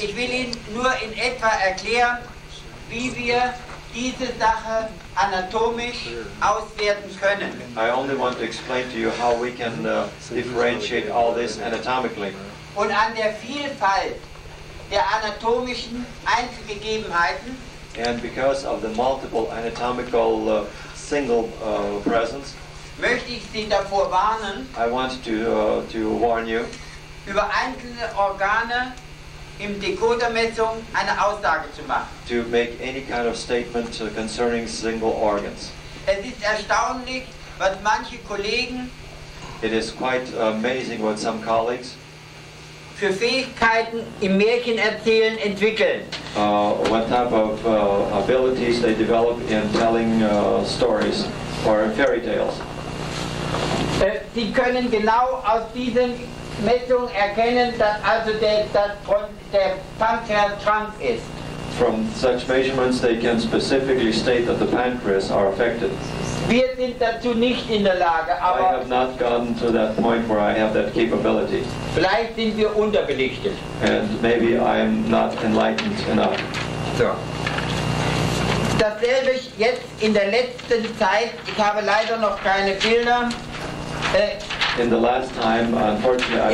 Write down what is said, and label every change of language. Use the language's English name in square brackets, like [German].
[German] ich will Ihnen nur in etwa erklären, wie wir diese Sache anatomisch auswerten können. [English] I only want to explain to you how we can differentiate all this anatomically. [German] Und an der Vielfalt der anatomischen Einzelgegebenheiten [English] And because of the multiple anatomical single presence, [German] möchte ich Sie davor warnen, [English] I want to warn you [German] über einzelne Organe im Decodermessung eine Aussage zu machen. [English] to make any kind of statement concerning single organs. [German] Es ist erstaunlich, was manche Kollegen [English] It is quite amazing what some colleagues, [German] für Fähigkeiten im Märchenerzählen entwickeln. [English] what type of abilities they develop in telling stories or fairy tales. [German] Sie können genau aus diesen Messungen erkennen, dass also der Pankreas krank ist. [English] From such measurements, they can specifically state that the pancreas are affected. [German] Wir sind dazu nicht in der Lage, [English] I [German] aber [English] have not gotten to that point where I have that capability, [German] vielleicht sind wir unterbelichtet. [English] and maybe I am not enlightened enough. [German] So. Dasselbe jetzt in der letzten Zeit, ich habe leider noch keine Bilder, [English] In the last time, unfortunately, I